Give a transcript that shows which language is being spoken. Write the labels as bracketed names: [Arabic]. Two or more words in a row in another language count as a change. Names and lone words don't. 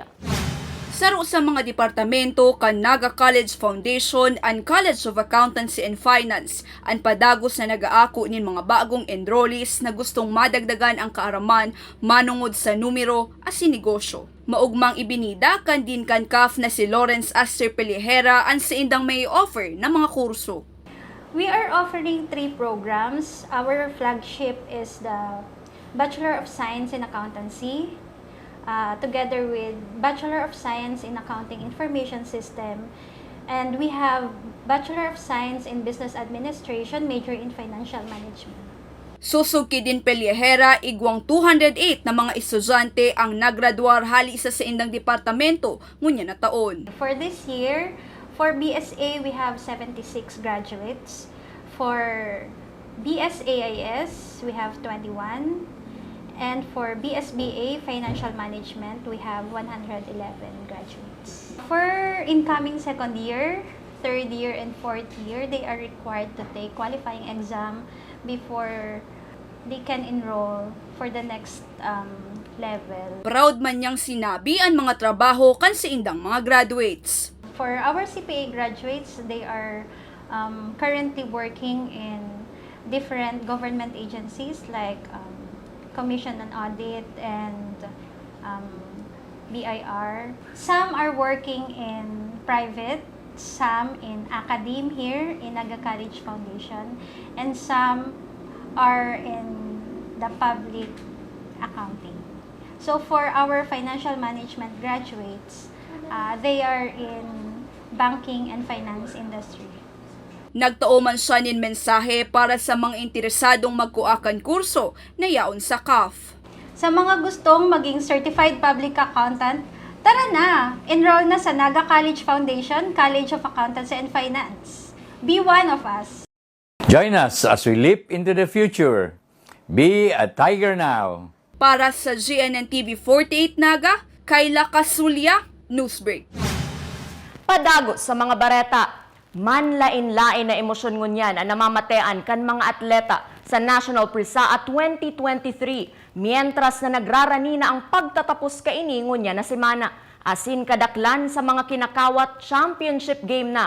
[Bikol] Saro sa mga departamento kan Naga College Foundation and College of Accountancy and Finance ang padagos na nagaako nin mga bagong enrollees na gustong madagdagan ang kaaraman manungod sa numero as negosyo. Maugmang ibinida kan din kan CAF na si Lawrence Aster Pelihera ang sa indang may offer na mga kurso. [English] We are offering 3 programs. Our flagship is the Bachelor of Science in Accountancy, together with Bachelor of Science in Accounting Information System, and we have Bachelor of Science in Business Administration, major in Financial Management. [Bikol] Susog din Pelihera, igwang 208 na mga estudyante ang nagraduar hali sa indang departamento ngunya na taon. [English] For this year, for BSA, we have 76 graduates. For BSAIS, we have 21. And for BSBA, Financial Management, we have 111 graduates. For incoming second year, third year, and fourth year, they are required to take qualifying exam before they can enroll for the next level. [Bikol] Proud man niyang sinabi ang mga trabaho kan sa indang mga graduates. [English] for our CPA graduates, they are currently working in different government agencies like Commission on Audit and BIR. Some are working in private, some in academe here in Naga College Foundation, and some are in the public accounting. So for our financial management graduates, they are in banking and finance industry. [Bikol] Nagtao man siya nin mensahe para sa mga interesadong magkuakan kurso na yaon sa CAF. Sa mga gustong maging [English] Certified Public Accountant, [Bikol] tara na! Enroll na sa Naga College Foundation, College of Accountancy and Finance. [English] Be one of us! Join us as we leap into the future. Be a tiger now. [Bikol] Para sa GNN TV 48 Naga, Kayla Kasulya, Newsbreak. Padagos sa mga bareta, manlain-lain na emosyon ngunyan ang namamatean kan mga atleta sa National Prisaa 2023 mientras na nagrarani na ang pagtatapos kaini ngunyan na semana asin kadaklan sa mga kinakawat [English] championship game [Bikol] na.